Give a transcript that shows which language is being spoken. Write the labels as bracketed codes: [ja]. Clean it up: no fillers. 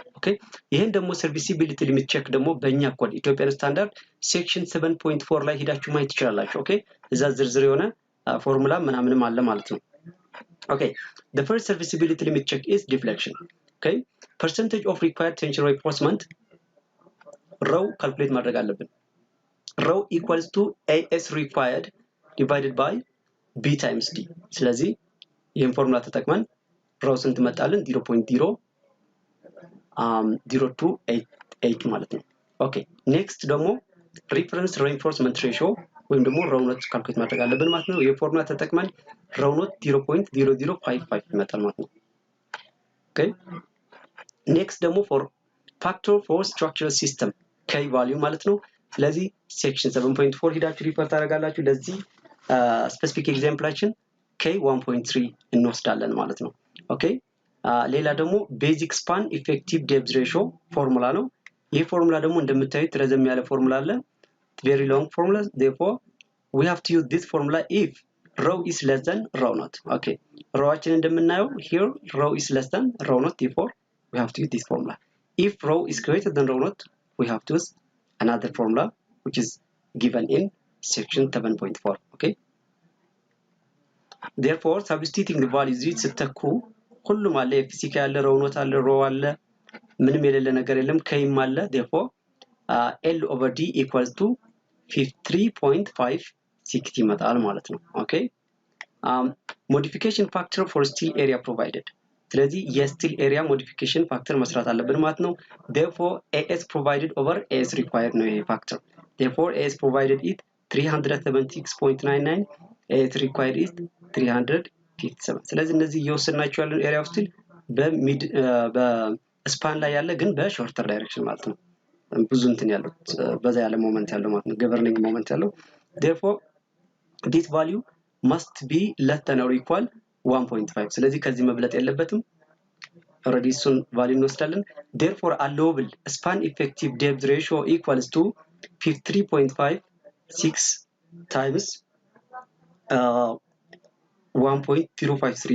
[am] Okay, ይሄን ደግሞ serviceability limit check ደግሞ በእኛ ኮድ ኢትዮጵያን ስታንዳርድ ሴክሽን 7.4 ላይ ሄዳችሁ ማየት ትችላላችሁ። ኦኬ እዛ ዝርዝር የሆነ ፎርሙላ ምናምንም አለ ማለት ነው። [en] Okay, the first serviceability limit check is deflection. Okay, percentage of required tension reinforcement rho calculate [am] ማድረግ አለብን። [en] rho equals to AS required divided by B times D. [am] ስለዚህ ይሄን ፎርሙላ ተጠቅመን rho ስንት መጣልን 0.0288 ማለት ነው። ኦኬ ኔክስት ደግሞ ሪፈረንስ ሪኢንፎርስመንት ሬሽዮ ወይም ደግሞ rho ኖት ካልኩሌት ማድረግ አለብን ማለት ነው። ይሄ ፎርሙላ ተጠቅመን rho ኖት 0.0055 ይመጣል ማለት ነው። ኦኬ ኔክስት ደግሞ for factor for structural system k value ማለት ነው። ስለዚህ ሴክሽን 7.4 ሄዳችሁ ሪፈር ታደርጋላችሁ። ለዚህ ስፔሲፊክ ኤግዛምፕላችን k 1.3 እንወስዳለን ማለት ነው። ኦኬ ሌላ ደግሞ ቤዚክ ስፓን ኢፌክቲቭ ዴፕዝ ሬሽዮ ፎርሙላ ነው። ይሄ ፎርሙላ ደግሞ እንደምታዩት ረዘም ያለ ፎርሙላ አለ። [en] very long formula, therefore we have to use this formula if rho is less than rho naught. Okay, [am] rhoአችን እንደምናየው [en] here rho is less than rho naught, therefore we have to use this formula. If rho is greater than rho naught, we have to use another formula which is given in section 7.4. Okay, therefore substituting the values [am] ስትተኩ ሁሉም አለ ፊዚካ ያለ rho naught አለ rho አለ ምንም የሌለ ነገር የለም kም አለ [en] therefore L over D equals to 53.560 [am] ይመጣል ማለት ነው። ኦኬ [en] modification factor for steel area provided. [am] ስለዚህ የስቲል ኤሪያ ሞዲፊኬሽን ፋክተር መስራት አለብን ማለት ነው። [en] therefore AS provided over AS required [am] ነው ይሄ ፋክተር [en] therefore AS provided it 376.99 AS required is 357. [am] ስለዚህ እነዚህ እየወሰድናቸው ያለው ኤሪያ ኦፍ ስቲል በሚድ በስፓን ላይ ያለ ግን በሾርተር ዳይሬክሽን ማለት ነው። ብዙ እንትን ያለው በዛ ያለ ሞመንት ያለው ማለት ነው ገቨርኒንግ ሞመንት ያለው [en] therefore this value must be less than or equal 1.5. [am] ስለዚህ ከዚህ መብለጥ የለበትም ኦሬዲ እሱን ቫልዩ እንወስዳለን። [en] therefore allowable span effective depth ratio equals to 53.56 times 1.053.